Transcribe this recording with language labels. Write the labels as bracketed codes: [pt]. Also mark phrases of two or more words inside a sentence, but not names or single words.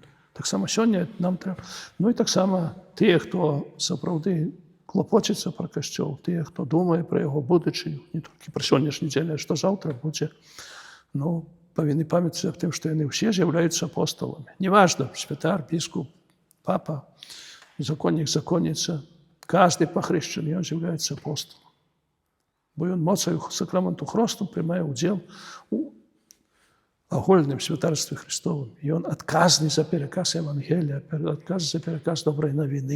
[uk] Так само сьогодні нам треба. І так само ті, хто справді клопочеться про Костел, ті, хто думає про його будучиню, не тільки про сьогоднішній день, а що завтра буде, повинні пам'ятати тим, що вони всі з'являються апостолами. Неважно, святар, біскуп, папа, законник, законниця, кожен похрещений, він з'являється апостолом. Бо він моцею сакраменту хресту приймає уділ у огольному святарстві Христовому. І він відказний за переказ Євангелія, відказний за переказ доброї новини.